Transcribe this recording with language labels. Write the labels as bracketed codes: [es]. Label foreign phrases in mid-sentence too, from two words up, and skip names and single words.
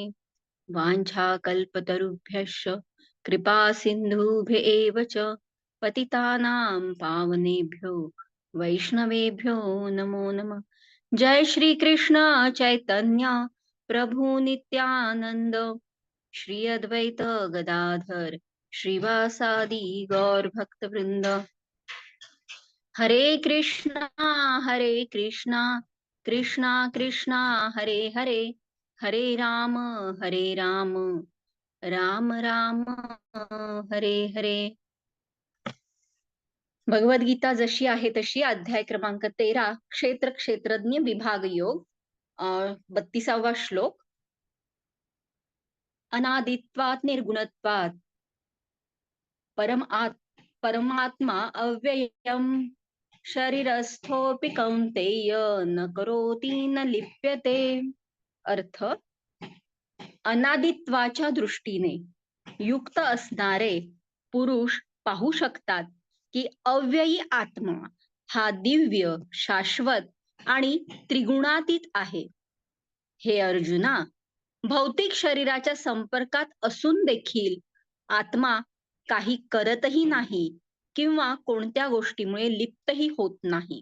[sa] वाञ्छाकल्पतरुभ्यश्च कृपा सिन्धुभ्य एव च पतितानां पावनेभ्यो वैष्णवेभ्यो नमो नमः. जय श्री कृष्ण चैतन्य प्रभु नित्यानंद श्री अद्वैत गदाधर श्रीवासादि गौर भक्त वृंद. हरे कृष्णा कृष्णा कृष्णा हरे हरे, हरे राम राम राम हरे हरे. [mr] भगवद्गीता जशी आहे तशी अध्याय क्रमांक 13 क्षेत्र क्षेत्रज्ञ विभाग योग 32वा श्लोक. [sa] अनादित्वात् निर्गुणत्वात् परमात्मा अव्ययम् शरीरस्थोऽपि कौन्तेय न करोति न लिप्यते. [mr] अर्थ, अनादित्वाच्या दृष्टीने युक्त असणारे पुरुष पाहू शकतात की अव्ययी आत्मा हा दिव्य, शाश्वत आणि त्रिगुणातीत आहे. हे अर्जुना, भौतिक शरीराच्या संपर्कात असून देखील आत्मा काही करतही नाही किंवा कोणत्या गोष्टीमुळे लिप्तही होत नाही.